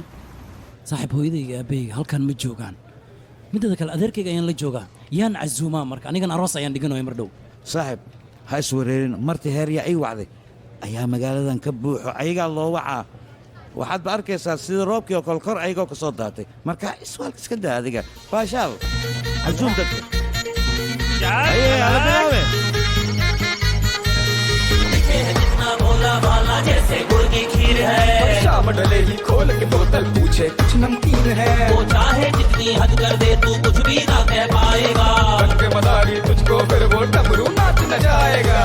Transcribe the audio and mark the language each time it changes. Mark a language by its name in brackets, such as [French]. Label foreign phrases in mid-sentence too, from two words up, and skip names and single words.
[Somali] saaxiib hooyadayga aabahayga halkan ma joogaan mideeda kale adeerkayga ayaan la joogaa yaan casuumaa marka anigan aroos ayaan dhiganayo mar dhow saaxiib ha iswareerin martii heeryaa ii wacday ayaa magaaladan ka buuxo ayagaa loo wacaa waxaad ba arkaysaa sida roobkii oo kale kor ayagoo ka soo daatay marka iswaalka iska daa adiga baashaal casuum dadka [Hindi] शाम डले ही खोल के बोतल पूछे कुछ नमकीन है वो चाहे जितनी हद कर दे तू कुछ भी ना कह पाएगा बन के मदारी तुझको फिर वो डमरू नाच न जाएगा